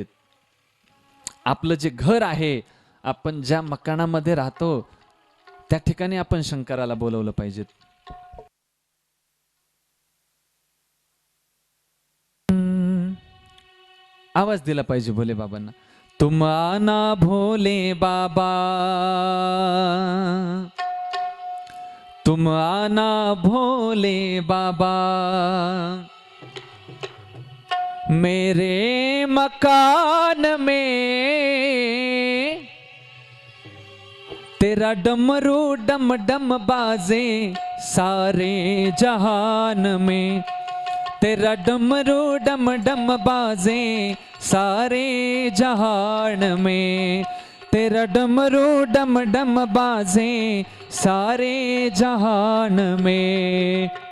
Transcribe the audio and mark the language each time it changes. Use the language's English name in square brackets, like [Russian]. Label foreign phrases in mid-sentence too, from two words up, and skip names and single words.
[Marathi] आपलं जे घर आहे, आपण ज्या मकानामध्ये राहतो त्या ठिकाणी आपण शंकराला बोलवलं पाहिजे. आवाज दिला पाहिजे भोले बाबांना. [Hindi] तुम आना भोले बाबा, तुम आना भोले बाबा, मेरे मकान में तेरा डमरू डम डम बाजे सारे जहान में, तेरा डमरू डम डम बाजे सारे जहान में, तेरा डमरू डम डम बाजे सारे जहान में.